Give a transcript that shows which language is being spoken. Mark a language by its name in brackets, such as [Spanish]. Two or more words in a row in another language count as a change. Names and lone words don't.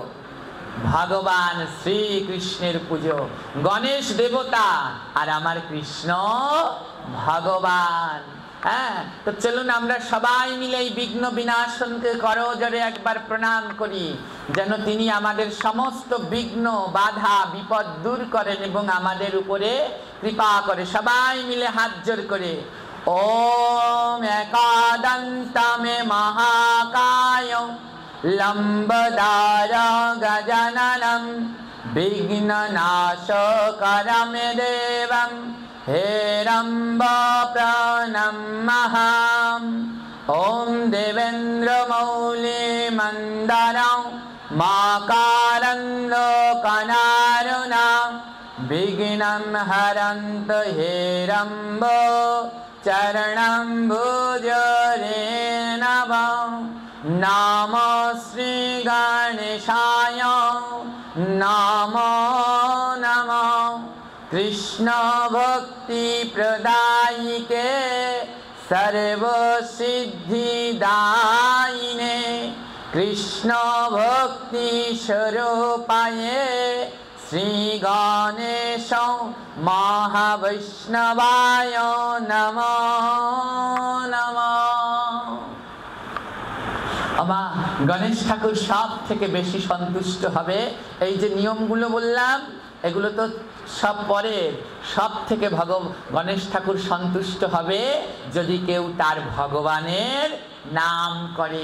[Bangla] ভগবান শ্রীকৃষ্ণের পুজো। গণেশ দেবতা আর আমার কৃষ্ণ ভগবান। হ্যাঁ, তো চলুন আমরা সবাই মিলে এই বিঘ্ন বিনাশনকে করজোড়ে একবার প্রণাম করি, যেন তিনি আমাদের সমস্ত বিঘ্ন বাধা বিপদ দূর করেন এবং আমাদের উপরে কৃপা করে। সবাই মিলে হাত জোর করে [Sanskrit] ওম একাদন্তমে মহাকায় লম্বদার গজাননম বিঘ্ননাশকরম দেবম হেরম্ব প্রণমাম্যহম। ওম দেবেন্দ্র মৌলি মন্দরং মাকারন্দ কনারুণা বিঘ্নম হরন্ত হেরম্ব চরণম ভুজরে নমঃ। নমো শ্রী গণেশায় নমো নমঃ। কৃষ্ণ ভক্তি প্রদায়িকে सर्व सिद्धिदायिने कृष्ण भक्ति स्वरूपाये श्री गणेश महावैष्णवाय नमो नमः। [Bangla] আমা গণেশ ঠাকুর সব থেকে বেশি সন্তুষ্ট হবে। এই যে নিয়মগুলো বললাম এগুলো তো সব পরের, সব থেকে গণেশ ঠাকুর সন্তুষ্ট হবে যদি কেউ তার ভগবানের নাম করে।